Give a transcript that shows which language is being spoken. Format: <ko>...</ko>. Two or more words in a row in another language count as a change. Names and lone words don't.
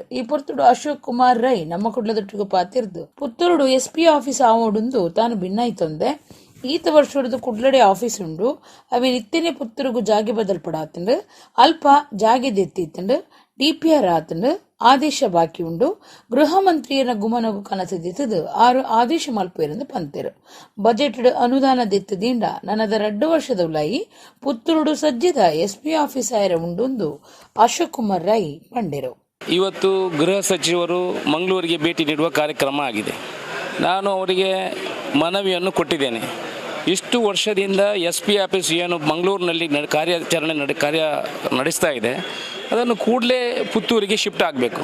<tcy>ಈ ಪೊರ್ತುಡು ಅಶೋಕ್ ಕುಮಾರ್ ರೈ ನಮ್ಮ ಕುಡ್ಲದೊಟ್ಟಿಗೂ ಪಾತಿರ್ದು ಪುತ್ತೂರುಡು</tcy> <en>SP office</en> <tcy>ಆವೊಂದು ತಾನು ಭಿನ್ನಾಯ್ತೊಂದೆ ಈತ ವರ್ಷದ ಕುಡ್ಲಡೆ ಆಫೀಸ್ ಉಂಡು ಅವೆ ನಿತ್ಯನೆ ಪುತ್ತೂರುಗು ಜಾಗೆ ಬದಲ್ಪಡಾತಂಡು ಅಲ್ಪ ಜಾಗೆ ದೆತ್ತಿತ್ತಂಡು ಡಿಪಿಆರ್ ಆತಂಡು ಆದೇಶ ಬಾಕಿ ಉಂಡು ಗೃಹ ಮಂತ್ರಿಯರ ಗುಮನಗು ಕನಸದಿತ್ತದು 6 ಆದೇಶ ಮಲ್ಪೇರೆಂದು ಪಂತೆರು. ಬಜೆಟ್ ಅನುದಾನ ದೆತ್ತದಿಂದ ನನ್ನದ 2 ವರ್ಷದ ಉಲಾಯಿ ಪುತ್ತೂರು ಸಜ್ಜದ</tcy> <en>SP office</en> <tcy>ಆಯರ ಉಂಡೊಂದು ಅಶೋಕ್ ಕುಮಾರ್ ರೈ ಪಂಡೆರು.</tcy> <kn>ಇವತ್ತು ಗೃಹ ಸಚಿವರು ಮಂಗಳೂರಿಗೆ ಭೇಟಿ ನೀಡುವ ಕಾರ್ಯಕ್ರಮ ಆಗಿದೆ. ನಾನು ಅವರಿಗೆ ಮನವಿಯನ್ನು ಕೊಟ್ಟಿದ್ದೇನೆ. ಇಷ್ಟು ವರ್ಷದಿಂದ</kn> <en>S P office</en> <kn>ಏನು ಮಂಗಳೂರಿನಲ್ಲಿ ಕಾರ್ಯ ನಡೆಸ್ತಾ ಇದೆ ಅದನ್ನು ಕೂಡಲೇ ಪುತ್ತೂರಿಗೆ ಶಿಫ್ಟ್ ಆಗಬೇಕು.</kn>